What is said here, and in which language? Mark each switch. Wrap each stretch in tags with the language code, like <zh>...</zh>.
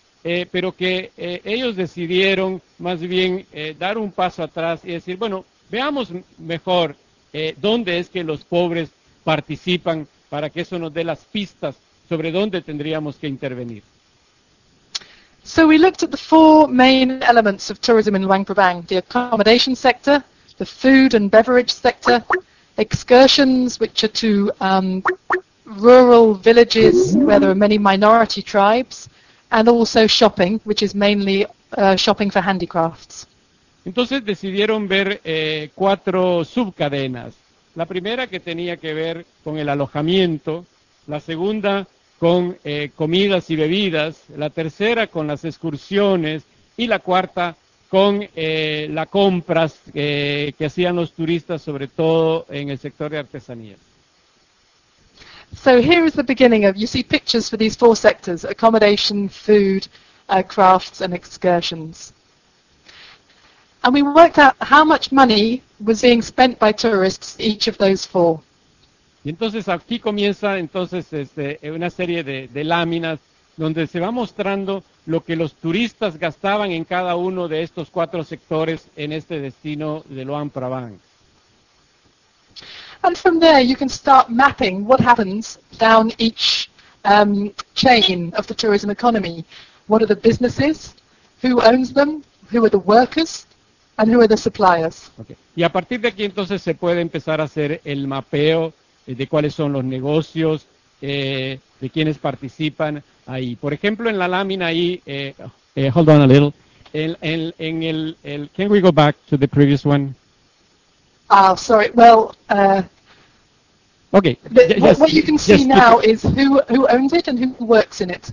<es>Pero que ellos decidieron más bien dar un paso atrás y decir, bueno, veamos mejor dónde es que los pobres participan para que eso nos dé las pistas sobre dónde tendríamos que intervenir.</es> <en>So we looked at the four main elements of tourism in Luang Prabang: the accommodation sector, the food and beverage sector, excursions, which are to rural villages where there are many minority tribes, and also shopping, which is mainly shopping for handicrafts.</en> <es>Entonces decidieron ver cuatro subcadenas. La primera que tenía que ver con el alojamiento, la segunda con comidas y bebidas, la tercera con las excursiones y la cuarta con las compras que hacían los turistas, sobre todo en el sector de artesanías.</es> <en>So here is the beginning of, you see pictures for these four sectors: accommodation, food, crafts and excursions. And we worked out how much money was being spent by tourists each of those four.</en> <es>Y entonces aquí comienza entonces una serie de láminas donde se va mostrando lo que los turistas gastaban en cada uno de estos cuatro sectores en este destino de Luang Prabang.</es> <en>And from there you can start mapping what happens down each chain of the tourism economy. What are the businesses? Who owns them? Who are the workers? And who are the suppliers? Okay.</en> <es>Y a partir de aquí entonces se puede empezar a hacer el mapeo de cuáles son los negocios, de quienes participan ahí. Por ejemplo, en la lámina ahí,</es> <en>hold on a little.</en> <es>En el,</es> <en>can we go back to the previous one? Sorry. Well, okay. What you can see now is who owns it and who works in it.</en>